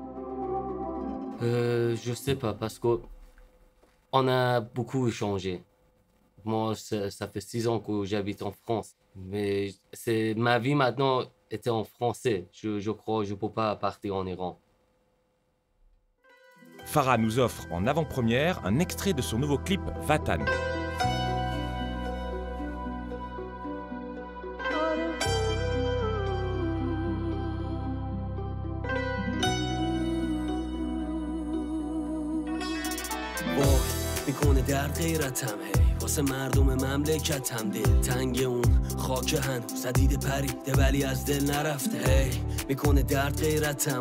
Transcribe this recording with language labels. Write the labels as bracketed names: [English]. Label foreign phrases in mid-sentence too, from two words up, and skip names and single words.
[French] Je ne sais pas parce qu'on a beaucoup changé. Moi, ça fait 6 ans que j'habite en France. Mais ma vie maintenant était en français. Je crois que je ne peux pas partir en Iran. Farah nous offre en avant-première un extrait de son nouveau clip Vatan. [Persian] میکنه در غیرتم هی واسه مردم مملکتم دل تنگ اون خاک هنوز زدید پریده ولی از دل نرفته هی میکنه درد غیرتم